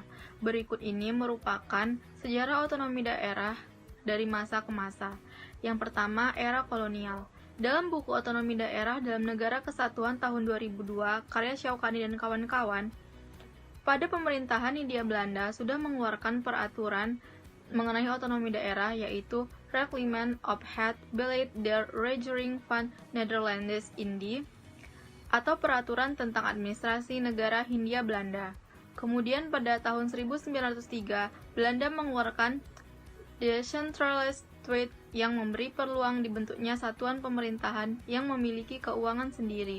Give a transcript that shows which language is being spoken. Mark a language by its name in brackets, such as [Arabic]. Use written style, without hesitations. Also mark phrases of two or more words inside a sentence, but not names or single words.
[Indonesian] Berikut ini merupakan sejarah otonomi daerah dari masa ke masa. Yang pertama, era kolonial. Dalam buku Otonomi Daerah dalam Negara Kesatuan tahun 2002, karya Syaukani dan kawan-kawan, pada pemerintahan Hindia Belanda sudah mengeluarkan peraturan mengenai otonomi daerah, yaitu Reglement op het Beleid der Regering van Nederlands-Indië, atau Peraturan tentang Administrasi Negara Hindia Belanda. Kemudian pada tahun 1903, Belanda mengeluarkan Decentralized State yang memberi peluang dibentuknya satuan pemerintahan yang memiliki keuangan sendiri.